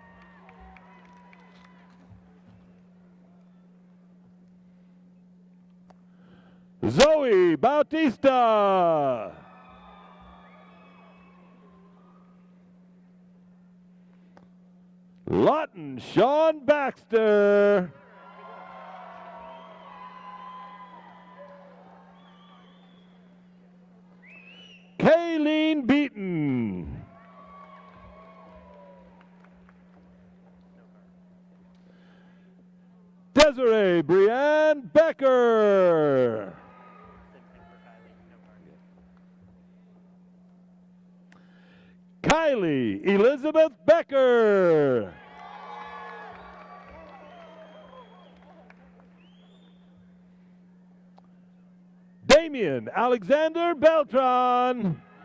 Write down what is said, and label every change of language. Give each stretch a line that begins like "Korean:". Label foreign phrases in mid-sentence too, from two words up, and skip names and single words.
English: Zoe Bautista. Lawton Sean Baxter. Kayleen Beaton. Desiree Brianne Becker. Kylie Elizabeth Becker. Damian Alexander Beltran.